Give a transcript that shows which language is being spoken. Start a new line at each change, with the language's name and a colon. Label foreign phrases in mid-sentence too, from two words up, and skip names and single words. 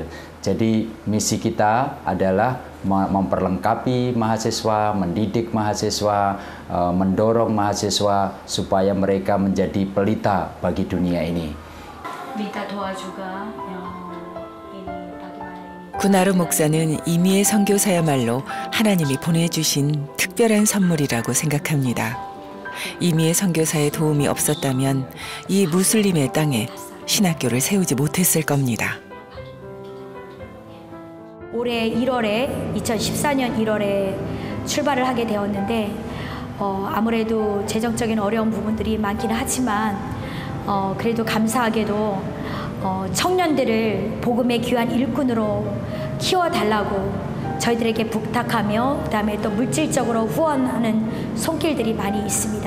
Indonesian: Jadi misi kita adalah memperlengkapi mahasiswa, mendidik mahasiswa, mendorong mahasiswa supaya mereka menjadi pelita bagi dunia ini. minta doa juga ini bagaimana ini.
Korean: 구나루 목사는 이미의 선교사야말로 하나님이 보내주신 특별한 선물이라고 생각합니다. 이미의 선교사의 도움이 없었다면 이 무슬림의 땅에 신학교를 세우지 못했을 겁니다. 올해 1월에 2014년 1월에 출발을 하게 되었는데 아무래도 재정적인 어려운 부분들이 많기는 하지만 그래도 감사하게도 청년들을 복음의 귀한 일꾼으로 키워달라고 저희들에게 부탁하며 그다음에 또 물질적으로 후원하는 손길들이 많이 있습니다.